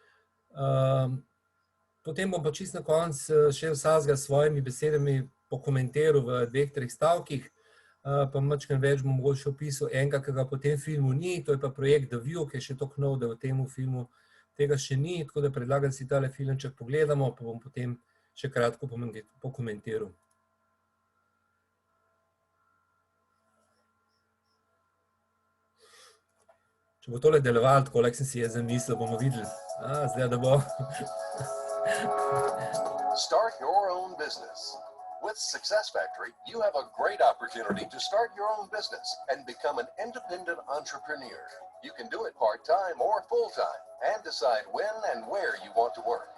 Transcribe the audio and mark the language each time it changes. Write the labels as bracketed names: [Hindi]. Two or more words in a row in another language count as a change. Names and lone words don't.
[Slovenian] Potem bom pa čisto na koncu še vsakega s svojimi besedami pokomentiral v 2-3 stavkih, pa malo več bom mogoče opisal enega, ki ga po tem filmu ni, to je pa projekt The View, ki je še toliko nov, da v tem filmu tega še ni, tako da predlagam, da si tale filmček pogledamo, pa bom potem še kratko pokomentiral. Če bo tole delovalo, tako like sem si jaz zamislil, bomo videli. Zdaj, da bo. [English] Start your own business. With Success Factory, you have a great opportunity to start your own business and become an independent entrepreneur. You can do it part-time or full-time and decide when and where you want to work.